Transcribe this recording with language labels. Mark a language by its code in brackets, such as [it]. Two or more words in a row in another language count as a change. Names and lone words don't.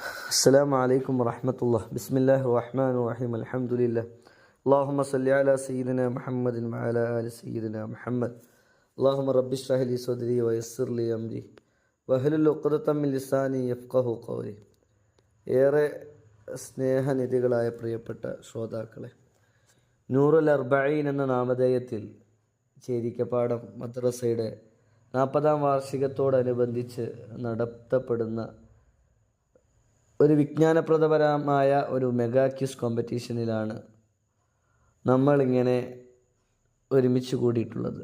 [ar] السلام عليكم ورحمة الله. بسم الله الرحمن الرحيم. الحمد لله. اللهم صل على سيدنا محمد وعلى آل سيدنا محمد. اللهم رب اشرح لي صدري ويسر لي أمري واحلل عقدة من لساني يفقهوا قولي. [ml] ഏറെ സ്നേഹനിധികളായ പ്രിയപ്പെട്ട ശ്രോതാക്കളെ, നൂറുൽ അർബഈൻ എന്ന നാമധേയത്തിൽ ചേരിക്കപ്പാടം മദ്രസയുടെ 40ാം വാർഷികത്തോടനുബന്ധിച്ച് നടത്തപ്പെടുന്ന ഒരു വിജ്ഞാനപ്രദപരമായ ഒരു [en] mega quiz competition [ml] നമ്മളിങ്ങനെ ഒരുമിച്ച് കൂടിയിട്ടുള്ളത്.